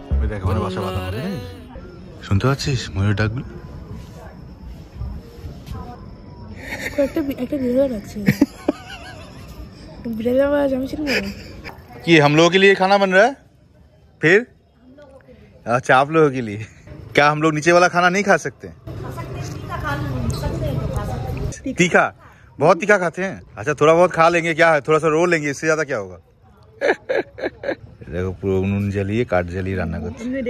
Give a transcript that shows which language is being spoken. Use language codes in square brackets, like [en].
[bn] দেখো মানে বাসা বাঁধা, শুনতে পাচ্ছিস ময়ূরের ডাকগুলো? একটা ভিডিও রাখছি, বিড়াল আওয়াজ আমি শুনবো। [hi] कि हम लोगों के लिए खाना बन रहा है फिर? अच्छा, आप लोगों के लिए। क्या हम लोग नीचे वाला खाना नहीं खा सकते? तीखा, बहुत तीखा खाते हैं? अच्छा, थोड़ा बहुत खा लेंगे, क्या है, थोड़ा सा रो लेंगे, इससे ज्यादा क्या होगा। [bn] দেখো পুরো উনুন জ্বালিয়ে কাঠ জ্বালিয়ে রান্না করছে।